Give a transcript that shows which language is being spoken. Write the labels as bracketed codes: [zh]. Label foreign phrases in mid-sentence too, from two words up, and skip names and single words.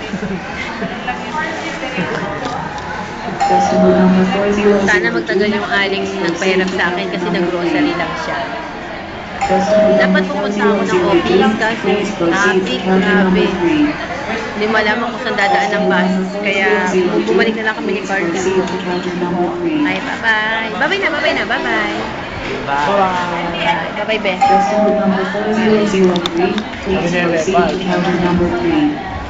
[tl] Sana magtagal yung aling nagpahiram sa akin kasi nag-grocery lang siya. Dapat pupunta ako ng office kasi traffic, grabe. Hindi malaman kung saan dadaan ng bus. Kaya bumalik na lang kami ni Carl. Ay, [en] bye-bye. Bye-bye na. Bye-bye. Bye-bye, Beth. [tl] Sabi niya, bye.